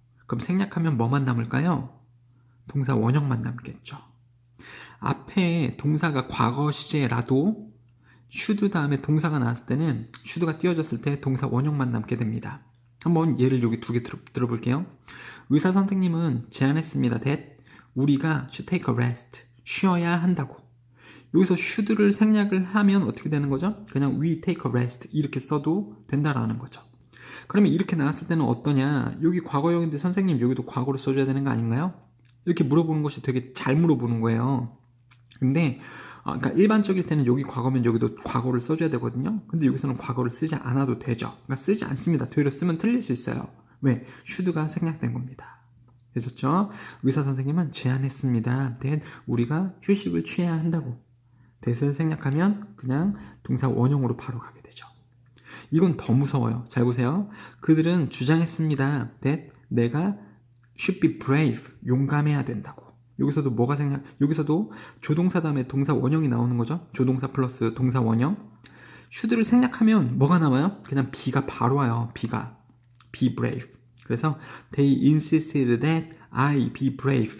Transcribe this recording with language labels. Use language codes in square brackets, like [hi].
[ko] 그럼 생략하면 뭐만 남을까요? 동사 원형만 남겠죠. 앞에 동사가 과거 시제라도 should 다음에 동사가 나왔을 때는 should가 띄워졌을 때 동사 원형만 남게 됩니다. 한번 예를 여기 두 개 들어볼게요. 의사 선생님은 제안했습니다. [en] that [ko] 우리가 [en] should take a rest, [ko] 쉬어야 한다고. 여기서 should를 생략을 하면 어떻게 되는 거죠? 그냥 [en] we take a rest [ko] 이렇게 써도 된다라는 거죠. 그러면 이렇게 나왔을 때는 어떠냐? 여기 과거형인데 선생님 여기도 과거를 써줘야 되는 거 아닌가요? 이렇게 물어보는 것이 되게 잘 물어보는 거예요. 근데 그러니까 일반적일 때는 여기 과거면 여기도 과거를 써줘야 되거든요. 근데 여기서는 과거를 쓰지 않아도 되죠. 그러니까 쓰지 않습니다. 되려 쓰면 틀릴 수 있어요. 왜? should가 생략된 겁니다. 되셨죠? 의사 선생님은 제안했습니다. that 우리가 휴식을 취해야 한다고. that을 생략하면 그냥 동사 원형으로 바로 가게 되죠. 이건 더 무서워요. 잘 보세요. 그들은 주장했습니다. [en] that [ko] 내가 [en] should be brave, [ko] 용감해야 된다고. 여기서도 조동사 다음에 동사 원형이 나오는 거죠. 조동사 플러스 동사 원형. should를 생략하면 뭐가 남아요? 그냥 be가 바로 와요. [en] be brave. [ko] 그래서 [en] they insisted that I be brave.